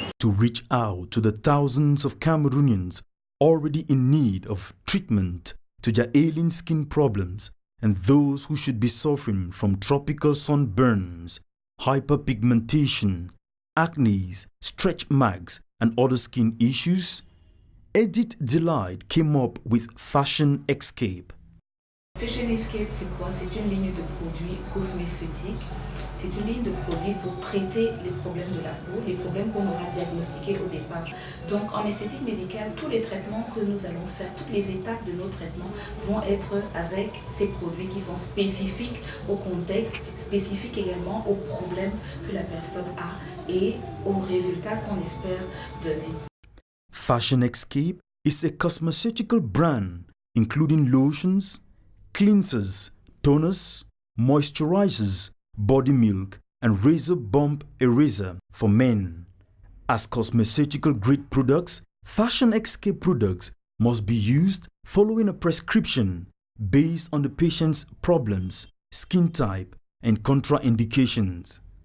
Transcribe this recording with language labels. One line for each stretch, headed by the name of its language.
English: To reach out to the thousands of Cameroonians already in need of treatment to their ailing skin problems and those who should be suffering from tropical sunburns, hyperpigmentation, acne, stretch marks, and other skin issues, Edith Delight came up with Fashion Escape.
French: Fashion Escape, c'est quoi? C'est une ligne de produits cosmétiques. C'est une ligne de produits pour traiter les problèmes de la peau, les problèmes qu'on aura diagnostiqués au départ. Donc en esthétique médicale, tous les traitements que nous allons faire, toutes les étapes de nos traitements vont être avec ces produits qui sont spécifiques au contexte, spécifiques également aux problèmes que la personne a et aux résultats qu'on espère donner.
English: Fashion Escape is a cosmeceutical brand including lotions, cleansers, toners, moisturizers, body milk, and razor bump eraser for men. As cosmeceutical grade products, Fashion Escape products must be used following a prescription based on the patient's problems, skin type, and contraindications.